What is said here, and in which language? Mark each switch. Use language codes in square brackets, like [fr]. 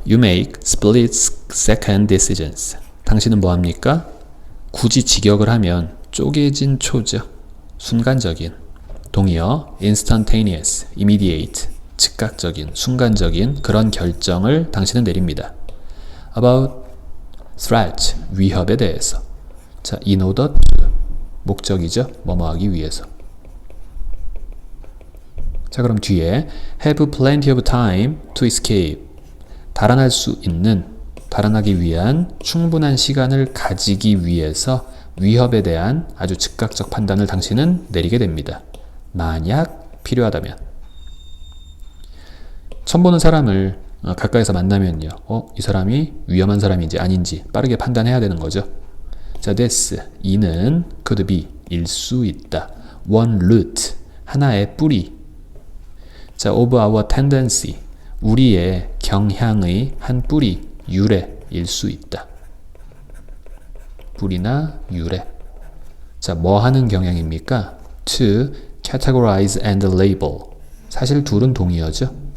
[en] You make split second decisions. [ko] 당신은 뭐합니까? 굳이 직역을 하면 쪼개진 초죠. 순간적인. 동의어 [en] instantaneous, immediate, [ko] 즉각적인, 순간적인 그런 결정을 당신은 내립니다. [en] About threat, [ko] 위협에 대해서. 자, [en] in order to, [ko] 목적이죠. 뭐뭐 하기 위해서. 자, 그럼 뒤에 [en] have plenty of time to escape. [ko] 달아날 수 있는, 달아나기 위한 충분한 시간을 가지기 위해서 위협에 대한 아주 즉각적 판단을 당신은 내리게 됩니다. 만약 필요하다면. 처음 보는 사람을 가까이서 만나면요. 이 사람이 위험한 사람인지 아닌지 빠르게 판단해야 되는 거죠. 자, [en] this, [ko] 이는 [en] could be, [ko] 일 수 있다. [en] one root, [ko] 하나의 뿌리. [en] 자, of our tendency, [ko] 우리의 경향의 한 뿌리, 유래일 수 있다. 뿌리나 유래. 자, 뭐 하는 경향입니까? [en] To categorize and label. [ko] 사실 둘은 동의어죠.